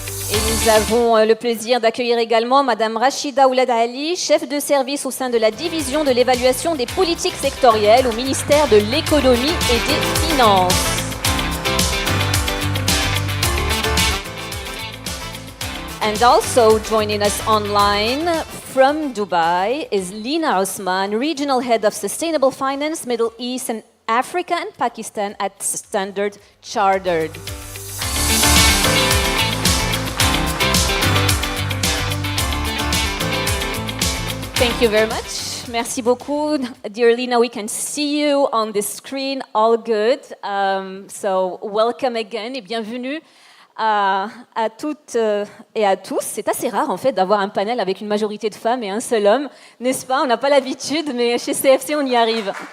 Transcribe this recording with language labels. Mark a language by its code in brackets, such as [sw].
[fr] Et nous avons le plaisir d'accueillir également Madame Rachida Oulad Ali, chef de service au sein de la division de l'évaluation des politiques sectorielles au ministère de l'économie et des finances. [en] And also joining us online from Dubai is Lina Osman, Regional Head of Sustainable Finance, Middle East and Africa and Pakistan at Standard Chartered. Thank you very much. [fr] Merci beaucoup. [en] Dear Lina, we can see you on the screen, all good. So welcome again [fr] et bienvenue à toutes et à tous. C'est assez rare en fait d'avoir un panel avec une majorité de femmes et un seul homme, n'est-ce pas? On n'a pas l'habitude, mais chez CFC, on y arrive.